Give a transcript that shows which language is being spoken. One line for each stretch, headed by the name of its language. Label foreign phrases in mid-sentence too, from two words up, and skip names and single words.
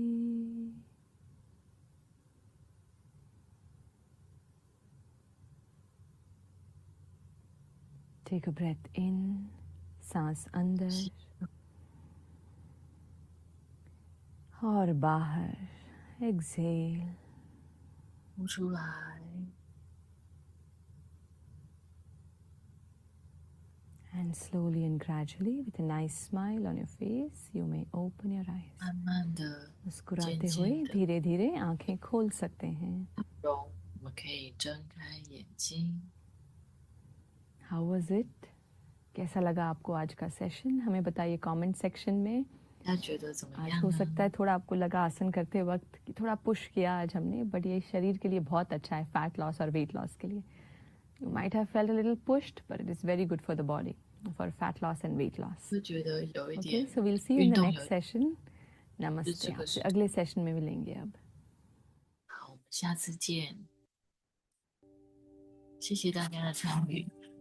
English: Take a breath in,
Hindi: सांस अंदर और बाहर.
English: Exhale.
Chinese: 呼出来，
English: And slowly and gradually, with a nice smile on your face, you may open your eyes.
Chinese: 慢慢的、
Hindi: मुस्कुराते
Chinese: 渐
Hindi: हुए
Chinese: 渐的
Hindi: धीरे धीरे आंखें खोल सकते हैं.
Chinese: 容，我们可以睁开眼睛。
English: How was it?
Hindi: कैसा लगा आपको आज का सेशन? हमें बताइए
English: comment section
Hindi: में.
Chinese: 大家觉得怎么
Hindi: आज
Chinese: 样
Hindi: हो
Chinese: 呢？
Hindi: सकता है थोड़ा आपको लगा आसन करते वक्त कि थोड़ा पुश किया आज हमने, बट ये शरीर के लिए बहुत अच्छा है,
English: fat loss
Hindi: और
English: weight loss
Hindi: के लिए.
English: You might have felt a little pushed, but it is very good for the body, for fat loss and weight loss.
Chinese: 会觉得有一
English: Okay,
Chinese: 点
English: so we'll see you in
Chinese: 运
English: the
Chinese: 动
English: next
Chinese: 有。
English: session. Namaste.
Chinese: 这个
Hindi: आपसे
Chinese: 是
Hindi: अगले सेशन में मिलेंगे अब.
Chinese: 好，我们下次见。谢谢大家的参与。